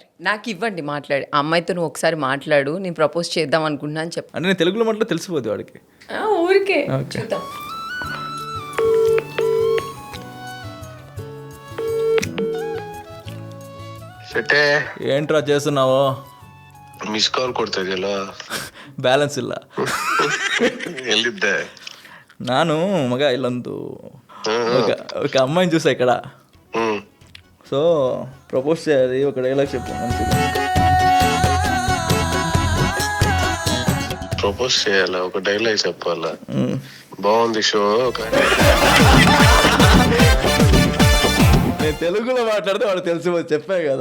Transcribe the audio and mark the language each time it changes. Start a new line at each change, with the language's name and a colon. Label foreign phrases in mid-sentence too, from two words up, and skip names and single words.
Telugu: నాకు ఇవ్వండి మాట్లాడి, ఆ అమ్మాయితో నువ్వు ఒకసారి మాట్లాడు, నేను ప్రపోజ్ చేద్దాం అనుకుంటున్నాను చెప్పి. అంటే నేను తెలుగులో మాట్లాడి తెలిసిపోద్ది వాడికి. ఊరికే చూద్దాం. ఏంట్రా చేస్తున్నావు?
Kannada: ಮಿಸ್ ಕಾಲ್ ಕೊಡ್ತಾ ಇದೆಯಲ್ಲ, ಬ್ಯಾಲೆನ್ಸ್ ಇಲ್ಲ. ಎಲ್ಲಿದ್ದೆ ನಾನು ಮಗ ಇಲ್ಲೊಂದು
Telugu: ఒక అమ్మాయిని చూసా ఇక్కడ. సో ప్రపోజ్ చేయాలి, ఒక డైలాగ్ చెప్పు మంచిగా. ప్రపోజ్ చేయాలా, ఒక డైలాగ్ చెప్పాలా? బాగుంది షో. నేను తెలుగులో మాట్లాడితే వాడు తెలుసు, చెప్పా కదా.